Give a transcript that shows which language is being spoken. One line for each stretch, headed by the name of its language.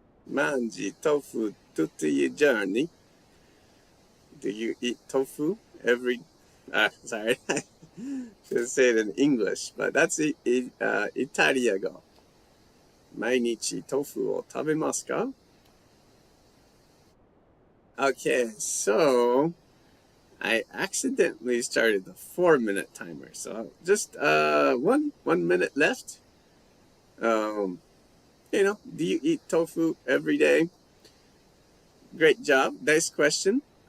Italian: Mangi tofu tutti I giorni.
English: Do you eat tofu every... sorry. I should say it in English, but that's Italiago.
Japanese: 毎日トフを食べますか?
English: Okay, so I accidentally started the 4-minute timer. So just one minute left. Do you eat tofu every day? Great job. Nice question.